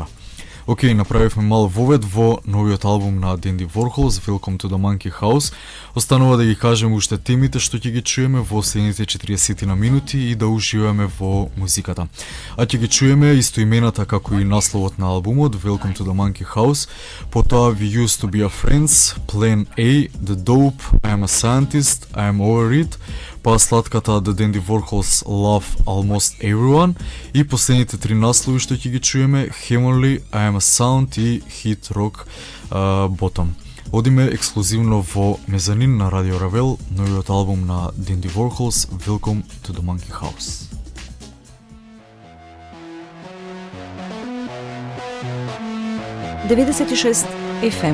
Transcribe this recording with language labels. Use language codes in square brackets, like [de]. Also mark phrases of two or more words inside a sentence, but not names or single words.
[mk] Океј, направивме мал вовед во новиот албум на Dandy Warhols, Welcome to the Monkey House. Останува да ги кажеме уште темите што ќе ги чуеме во следните 40 на минути и да уживаме во музиката. А ќе ги чуеме истоимената како и насловот на албумот, Welcome to the Monkey House, потоа We Used to Be a Friends, Plan A, The Dope, I Am a Scientist, I Am Over It, па сладката The Dandy Warhols Love Almost Everyone и последните 3 наслови што ќе ги чуеме, Heavenly, I Am a Sound и Hit Rock Bottom. Одиме ексклузивно во Мезанин на Радио Равел, новиот албум на Dandy Warhols, Welcome to the Monkey House. ...96 FM.